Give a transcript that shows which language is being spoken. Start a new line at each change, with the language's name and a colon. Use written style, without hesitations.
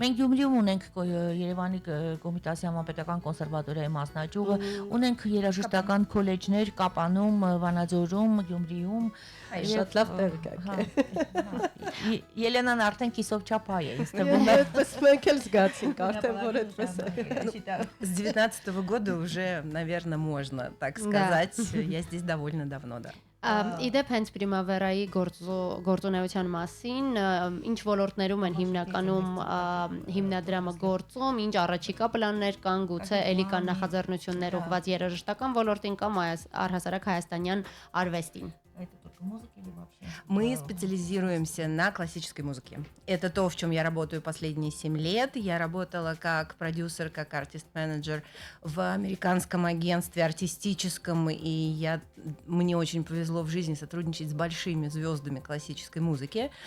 Armenian: Մենք Գյումրիում ունենք Երևանի Կոմիտասի անպետական կոնսերվատորիայի մասնաճյուղը, ունենք երաժշտական քոլեջներ Կապանում, Վանաձորում, Գյումրիում, շատ լավ տեղ կաք։ Ելենան արդեն кисով չափայ է, ինձ թվում է։ Այդպես մենք էլ զգացինք, արդեն որ այդպես է։
Russian: С 19-го года уже, наверное, можно так сказать. Я здесь довольно давно, да.
Armenian: Իդեպ հենց Primavera-ի գործունեության մասին, ինչ ոլորտներում են հիմնականում հիմնադրամը գործում, ինչ առաջիկա պլաններ կան, գուցե էլի կան նախաձեռնություններ ուղղված երաժշտական ոլորտին կամ առհասարակ հայաստանյան արվեստին։
Russian: Мы специализируемся на классической музыке. Это то, в чем я работаю последние 7 лет. Я работала как продюсер, как артист-менеджер в американском агентстве артистическом, и мне очень повезло в жизни сотрудничать с большими звездами классической музыки.